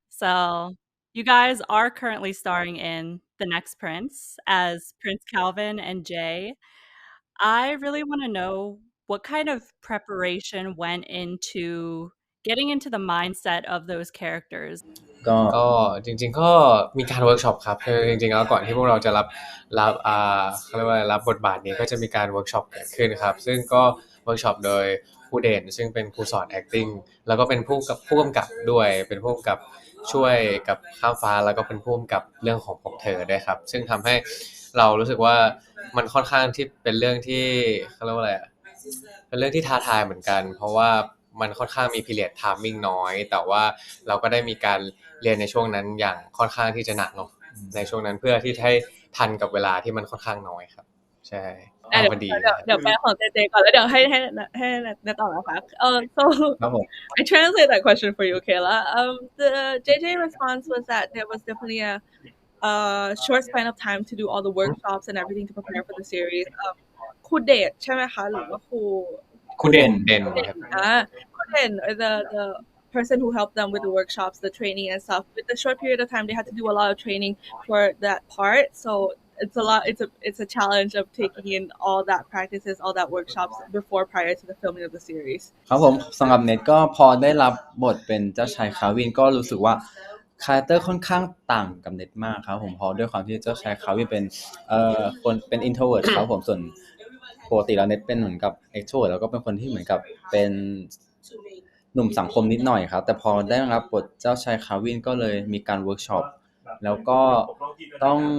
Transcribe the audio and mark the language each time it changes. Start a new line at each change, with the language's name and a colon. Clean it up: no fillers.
English: So, you guys are currently starring in The Next Prince as Prince Calvin and Jay. I really want to know what kind of preparation went into getting into the mindset of those characters.
Thai: ก็ ก็จริงๆก็มีการเวิร์กช็อปครับคือจริงๆแล้วก่อนที่พวกเราจะรับเขาเรียกว่ารับบทบาทนี้ก็จะมีการเวิร์กช็อปเกิดขึ้นครับซึ่งก็เวิร์กช็อปโดยครูเด่นซึ่งเป็นครูสอน acting แล้วก็เป็นผู้กำกับด้วยเป็นผู้กำกับช่วยกับข้ามฟ้าแล้วก็เป็นผู้กำกับเรื่องของพบเธอด้วยครับซึ่งทำให้เรารู้สึกว่ามันค่อนข้างที่เป็นเรื่องที่เขาเรียกว่าอะไร เป็นเรื่องที่ท้าทายเหมือนกันเพราะว่ามันค่อนข้างมี period timing น้อยแต่ว่าเราก็ได้มีการเรียนในช่วงนั้นอย่างค่อนข้างที่จะหนักเนาะในช่วงนั้นเพื่อที่ให้ทันกับเวลาที่มันค่อนข้างน้อยครับใช่พอดี เดี๋ยวแปลของเจเจก่อนแล้วเดี๋ยวให้แนต่อนะคะ so ครับผม
English: I translate that question for you, Kayla. The JJ response was that there was definitely a short span of time to do all the workshops and everything to prepare for the series.
Thai: ครูเดชใช่ไหมคะหรือว่าครู ครูเด่นครับ
English: ครูเด่น the person who helped them with the workshops, the training and stuff. With the short period of time, they had to do a lot of training for that part. So it's a challenge of taking in all that practices, all that workshops prior to the filming of the series.
Thai: ครับผมสำหรับเน็ตก็พอได้รับบทเป็นเจ้าชายคาวินก็รู้สึกว่าคาแรคเตอร์ค่อนข้างต่างกับเน็ตมากครับผมเพราะด้วยความที่เจ้าชายคาวินเป็นคนเป็น introvert ครับผมส่วนปกติแล้วเน็ตเป็นเหมือนกับ extrovert แล้วก็เป็นคนที่เหมือนกับเป็นหนุ่มสังคมนิดหน่อยครับแต่พอได้รับบทเจ้าชายคาวินก็เลยมีการเวิร์กช็อปแล้วก็ต้อง